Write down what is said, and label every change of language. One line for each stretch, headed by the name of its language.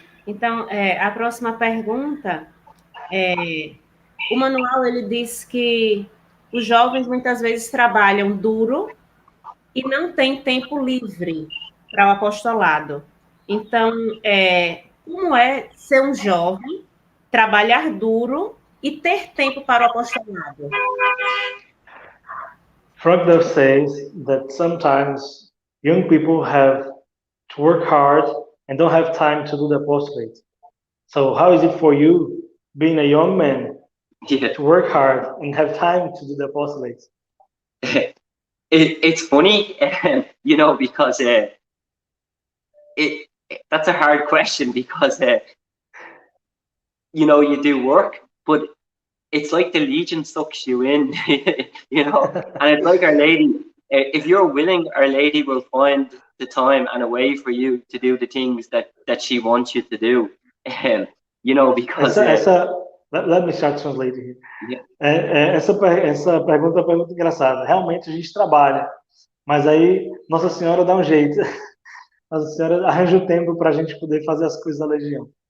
Portuguese: Então, a próxima pergunta o manual, ele diz que os jovens muitas vezes trabalham duro e não têm tempo livre para o apostolado. Então, como é ser um jovem, trabalhar duro e ter tempo para o apostolado?
English: Frank Duff says that sometimes young people have to work hard and don't have time to do the apostolate. So how is it for you, being a young man, to work hard and have time to do the apostolate? It's funny, because that's a hard question, because you do work, but it's like the Legion sucks you in, and it's like Our Lady. If you're willing, Our Lady will find the time and a way for you to do the things that she wants you to do, because. Let me start translating here.
Portuguese: Essa pergunta é uma pergunta engraçada. Realmente a gente trabalha, mas aí Nossa Senhora dá um jeito. Nossa Senhora arranja o tempo para a gente poder fazer as coisas da Legião.